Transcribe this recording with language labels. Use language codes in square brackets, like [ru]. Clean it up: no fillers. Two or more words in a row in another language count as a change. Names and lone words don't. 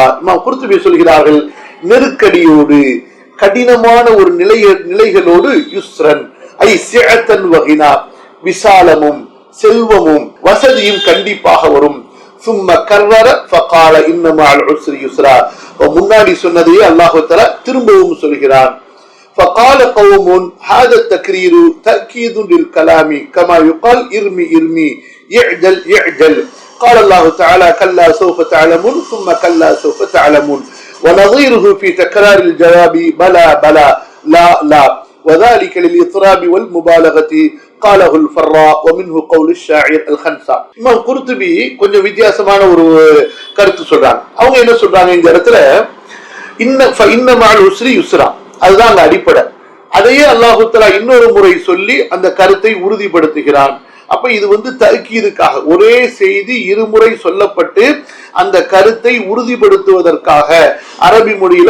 [ta] இமாம் குர்துபி சொல்கிறார்கள், நெருக்கடியோடு, கடினமான ஒரு நிலைகளோடு [ar] يسرا أي سعة وغنى, [ta] விசாலமும் செல்வமும் வசதியும் கண்டிப்பாக வரும். [ar] ثم كرر فقال إن مع العسر يسرا. [ta] முன்னாடி சொன்னதையே [ar] الله تعالى [ta] திரும்பவும் சொல்கிறான். [ar] فقال قوم هذا التكرير تأكيد للكلام كما يقال ارمي ارمي يعجل يعجل. قال الله تعالى كلا سوف تعلمون ثم كلا سوف تعلمون. ونظيره في تكرار الجواب بلى بلى لا لا وذلك للإطراب والمبالغة. قاله الفراء ومنه قول الشاعر الخنسا. [ta] இமாம் குர்துபி கொஞ்சம் வித்தியாசமான ஒரு கருத்து சொல்றாங்க. அவங்க என்ன சொல்றாங்க இந்த இடத்துல, [ar] إن مع العسر يسرا, [ta] அதுதான் அந்த அடிப்படை. அதையே [ar] الله تعالى [ta] இன்னொரு முறை சொல்லி அந்த கருத்தை உறுதிப்படுத்துகிறான். அப்ப இது தஅக்கீதுக்காக ஒரே செய்தி இருமுறை சொல்லப்பட்டு அந்த கருத்தை உறுதிப்படுத்துவதற்காக அரபி மொழியில பயன்படுத்தப்படும்.